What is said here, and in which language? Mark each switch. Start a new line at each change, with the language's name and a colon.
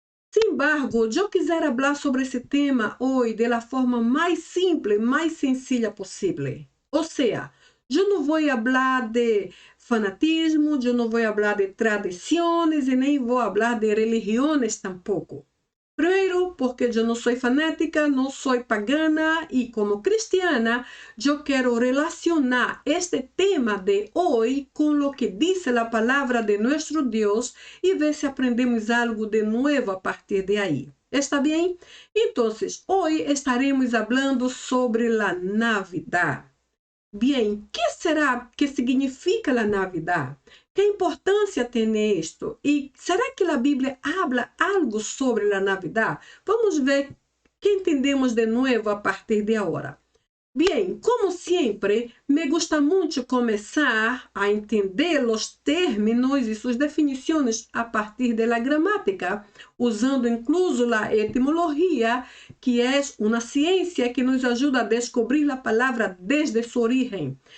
Spanish: Sin embargo, yo quisiera hablar sobre ese tema hoy de la forma más simple, más sencilla posible. O sea, yo no voy a hablar de fanatismo, yo no voy a hablar de tradiciones y ni voy a hablar de religiones tampoco.
Portuguese: Primeiro, porque eu não sou fanática, não sou pagana e como cristiana, eu quero relacionar este tema de hoje com o que diz a palavra de nosso Deus e ver se aprendemos algo de novo a partir de aí. ¿Está bem? Então, hoje estaremos falando sobre a Navidad. Bem, que será que significa a Navidad? Que importância tem isto? E será que a Bíblia habla algo sobre a Navidad? Vamos ver que entendemos de novo a partir de agora. Bem, como sempre,
Spanish: me gusta
Portuguese: muito começar a entender os términos e suas definições a partir da gramática, usando incluso a etimologia, que é uma ciência que nos ajuda a descobrir a palavra desde sua origem.